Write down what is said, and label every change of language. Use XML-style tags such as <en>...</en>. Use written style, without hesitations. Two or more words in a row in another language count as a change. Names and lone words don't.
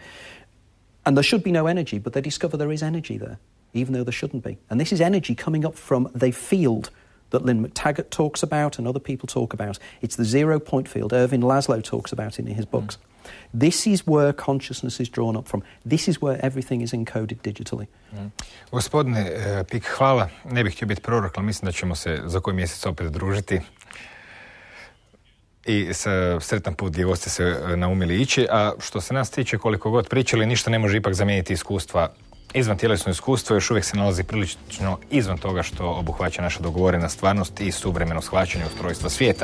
<en>And there should be no energy, but they discover there is energy there, even though there shouldn't be. And this is energy coming up from the field that Lynn McTaggart talks about and other people talk about. It's the 0 point field. Irving Laszlo talks about it in his books. This is where consciousness is drawn up from. This is where everything is encoded digitally.</en> <hr>Gospodine Peake, hvala. Ne bih htio biti prorok, ali mislim da ćemo se za koji mjesec opet družiti. I sretan put gdje god ste se naumili ići. A što se nas tiče, koliko god pričali, ništa ne može ipak zamijeniti iskustva. Izvantjelesno iskustvo još uvijek se nalazi prilično izvan toga što obuhvaća naša dogovorena stvarnost i suvremeno shvaćanje ustrojstva svijeta.</hr>